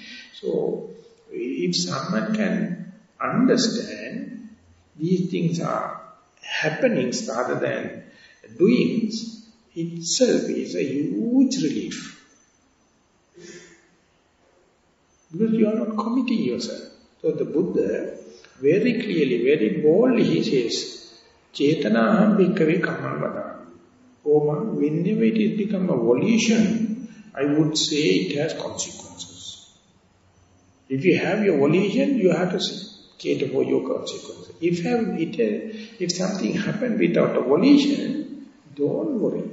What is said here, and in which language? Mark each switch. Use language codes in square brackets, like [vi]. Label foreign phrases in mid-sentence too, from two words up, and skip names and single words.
[en] So if someone can understand these things are happenings rather than doings, itself is a huge relief. Because you are not committing yourself. So the Buddha very clearly, very boldly he says, [pi] Chetanaham bhikkhave kammam vadami. [en] Whenever it has become a volition, I would say it has consequences. If you have your volition, you have to cater for your consequences. If something happened without a volition, don't worry.